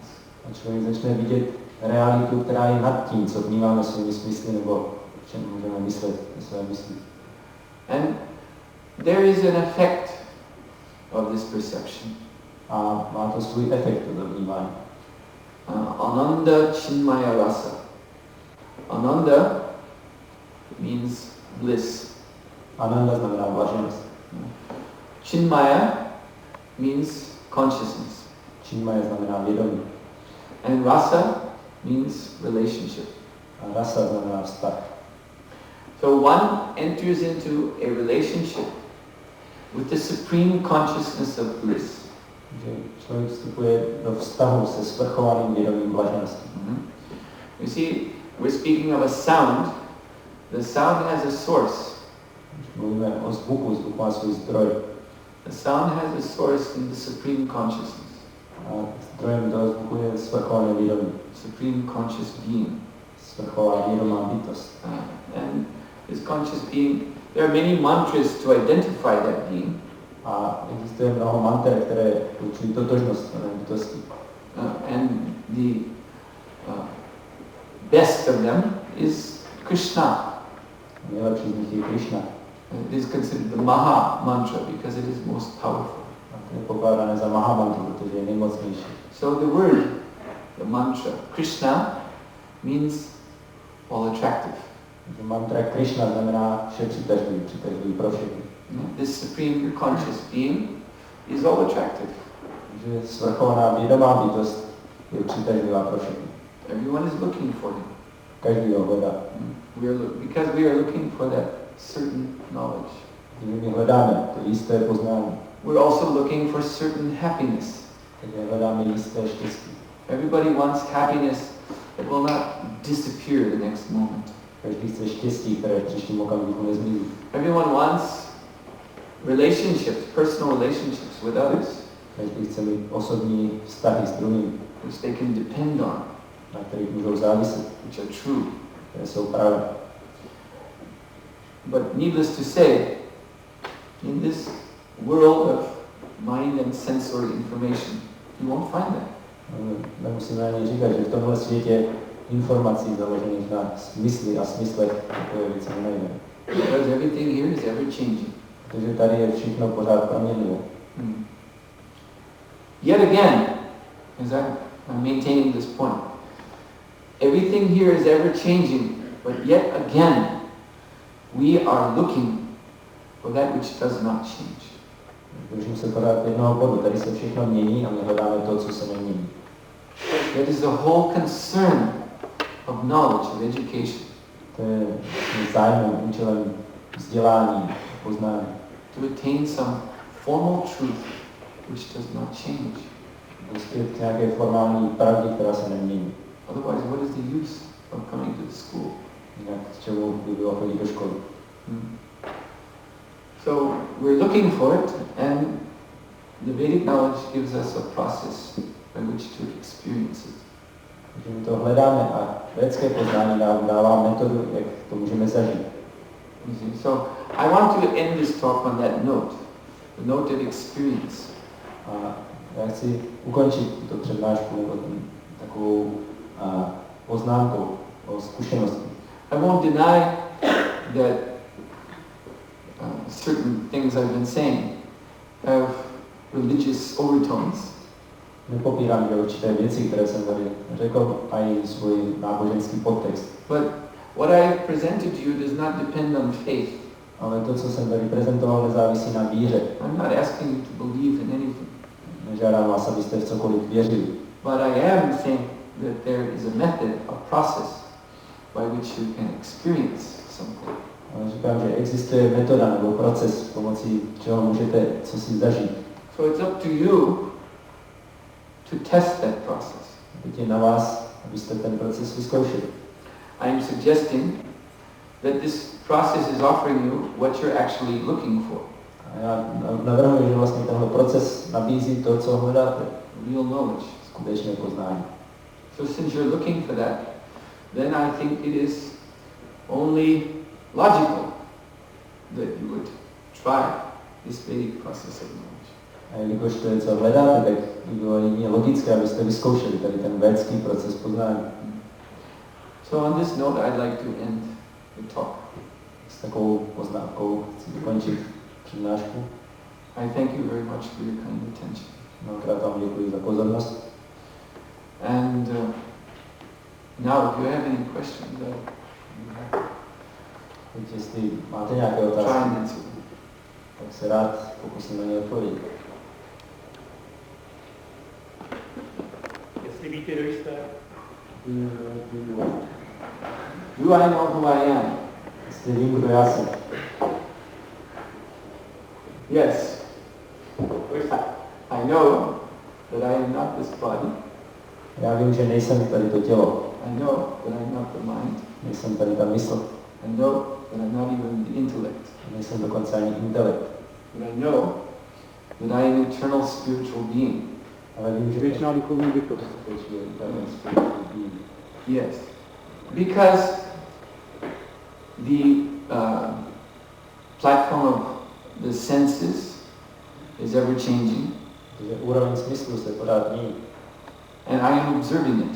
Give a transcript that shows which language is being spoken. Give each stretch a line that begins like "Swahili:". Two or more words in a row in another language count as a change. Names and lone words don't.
Czech: A člověk začne vidět realitu, která je nad tím, co vnímáme svými smysly, nebo o čem můžeme myslet ve své mysli.
English: And there is an effect of this perception.
Czech: A má to svůj efekt, toto vnímání.
Sanskrit: Ananda Chinmaya Rasa.
English: Ananda means bliss.
Czech: Ananda znamená blaženost.
English: Chinmaya means consciousness.
Czech: Chinmaya znamená vědomí.
English: And rasa means relationship.
Czech: A rasa znamená vztah.
English: So one enters into a relationship with the supreme consciousness of bliss.
Czech: Že člověk vstupuje do vztahu se svrchovaným vědomím blaženosti.
English: You see, we're speaking of a sound. The sound has a source.
Czech: Mluvíme o zvuku, zvuk má svůj zdroj.
English: The sound has a source in the supreme consciousness.
Czech: A zdrojem toho zvuku je svrchované vědomí.
English: Supreme conscious being.
Czech: Svrchová vědomá bytost.
English: And this conscious being, there are many mantras to identify that being.
Czech: A existuje mnoho manter, které učí totožnost dané bytosti.
English: And the best of them is Krishna.
Czech: Nejlepší z nich je Krishna.
English: It is considered the
Sanskrit: Maha mantra
English: because it is most powerful.
Czech: A to je pokládané za Maha mantru, protože je nejmocnější.
English: So the word, the mantra, Krishna, means all attractive.
Czech: Mantra Krishna znamená vše přitažlivý, přitažlivý pro všechny.
English: This supreme conscious being is all attractive.
Czech: Takže svrchovaná vědomá bytost je přitažlivá pro všechny.
English: Everyone is looking for him.
Czech: Každý ho hledá.
English: Because we are looking for that certain knowledge.
Czech: Když my hledáme to jisté poznání.
English: We're also looking for certain happiness.
Czech: Takže hledáme jisté štěstí.
English: Everybody wants happiness that will not disappear the next moment.
Czech: Každý chce štěstí, které v příštím okamžiku nezmizí.
English: Everyone wants relationships, personal relationships with others.
Czech: Každý chce mít osobní vztahy s druhými,
English: which they can depend on,
Czech: na kterých můžou záviset,
English: which are true.
Czech: které jsou pravé.
English: But needless to say, in this world of mind and sensory information, you won't find that.
Czech: Nemusíme ani říkat, že v tomhle světě informací založených na smysli a smyslech takové věci nenajdeme.
English: Because everything here is ever changing.
Czech: Protože tady je všechno pořád proměnlivé.
English: Yet again, as I'm maintaining this point, everything here is ever changing, but yet again, we are looking for that which does not change.
Czech: Držím se pořád jednoho bodu, tady se všechno mění a my hledáme to, co se nemění.
English: That is the whole concern of knowledge, of education.
Czech: To je zájmem, účelem vzdělání, poznání.
English: To attain some formal truth which does not change.
Czech: Dospět k nějaké formální pravdě, která se nemění.
English: Otherwise, what is the use of coming to the school?
Czech: Jinak k čemu by bylo chodit do školy.
English: So we're looking for it, and the Vedic knowledge gives us a process by which to experience it.
Czech: Takže my to hledáme a védské poznání nám dává metodu, jak to můžeme zažít.
English: So I want to end this talk on that note, the note of experience.
Czech: A já chci ukončit tuto přednášku nebo takovou poznámkou o zkušenosti.
English: I won't deny that certain things I've been saying have religious overtones.
Czech: Nepopírám, že určité věci, které jsem tady řekl, mají svůj náboženský podtext.
English: But what I have presented to you does not depend on faith.
Czech: Ale to, co jsem tady prezentoval, nezávisí na víře.
English: I'm not asking you to believe in anything.
Czech: Nežádám vás, abyste v cokoliv věřili.
English: But I am saying that there is a method, a process by which you can experience something.
Czech: Ale říkám, že existuje metoda nebo proces, pomocí čeho můžete co si zažít.
English: So it's up to you to test that process.
Czech: Teď je na vás, abyste ten proces vyzkoušeli.
English: I am suggesting that this process is offering you what you're actually looking for.
Czech: A já navrhuji, že vlastně tenhle proces nabízí to, co hledáte.
English: Real knowledge.
Czech: Skutečné poznání.
English: So since you're looking for that, then I think it is only logical that you would try this Vedic process of knowledge.
Czech: A jelikož to je, co hledáte, tak by bylo jedině logické, abyste vyzkoušeli tady ten védský proces poznání.
English: So on this note, I'd like to end the talk.
Czech: S takovou poznámkou chci dokončit přednášku.
English: I thank you very much for your kind attention.
Czech: Mnohokrát vám děkuji za pozornost.
English: And now, if you have any questions,
Czech: Teď, jestli máte nějaké
English: try and
Czech: otázky,
English: answer them.
Czech: tak se rád pokusím na ně odpovědět. Jestli víte, kdo jste,
English: Do I know who I am?
Czech: Jestli vím, kdo já jsem.
English: Yes. I know that I am not this body.
Czech: Já vím, že nejsem tady to tělo.
English: I know that I'm not the mind.
Czech: Nejsem tady ta mysl.
English: I know that I'm not even the intellect.
Czech: Nejsem dokonce ani intelekt.
English: But I know that I am an eternal spiritual being.
Czech: Ale vím, že věčná duchovní bytost.
English: Yes. Because the platform of the senses is ever changing.
Czech: Protože úroveň smyslu se pořád mění.
English: And I am observing it.